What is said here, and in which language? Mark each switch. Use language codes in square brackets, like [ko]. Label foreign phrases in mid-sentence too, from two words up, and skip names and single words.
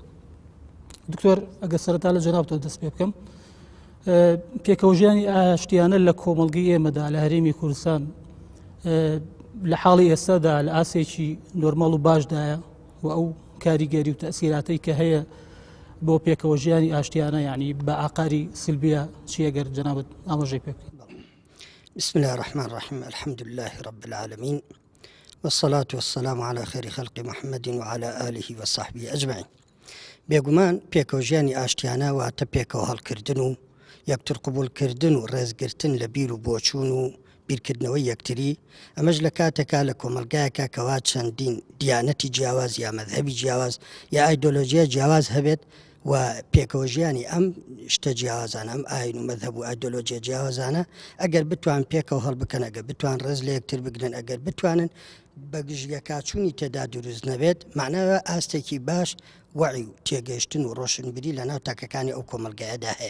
[ckb] دکتۆر ئەگەر سەرەتا لە جەنابتەوە دەست پێ بکەم، پێکەوەژیانی ئاشتیانە لە کۆمەڵگەی ئێمەدا لە هەرێمی کوردستان لە حاڵی ئێستادا لە ئاسێکی نۆرمەڵ و باشدایە و ئەو کاریگەری و تەسیراتەی کە هەیە بۆ پێکەوەژیانی ئاشتیانە یعنی بە ئاقاری سلبیە چی ئەگەر جەنابەت ئاماژەی پێ بکەین؟ [ar] بسم الله الرحمن الرحيم الحمد لله رب العالمين والصلاة والسلام على خير خلق محمد وعلى آله وصحبه أجمعين. [ckb] بێگومان پێکەوەژیانی ئاشتیانە واتە پێکەوە هەڵکردن و یەکتر قبولکردن و ڕێزگرتن لە بیر و بۆچوون و بیرکردنەوەی یەکتری، ئەمەش لە کاتێکا لە کۆمەلگایەکە کەوا چەندین دیانەتی جیاواز یا مەذهبی جیاواز یا ئایدۆلۆژیە جیاواز هەبێت و پێکەوەژیانی ئەم شتە جیاوازانە ئەم ئاین و مەذهب و ئایدۆلۆژیە جیاوازانە ئەگەر بتوان پێکەوە هەڵبکەن، ئەگەر بتوان ڕێز لە یەکتر بگرن، ئەگەر بتوانن بە گژیەکچوونی تێدا دروست نەبێت، معناوە ئاستێکی باش وەعی و تێگەیشتن و ڕۆشنبیری لە ناو تاکەکانی ئەو کۆمەلگایەدا هەیە.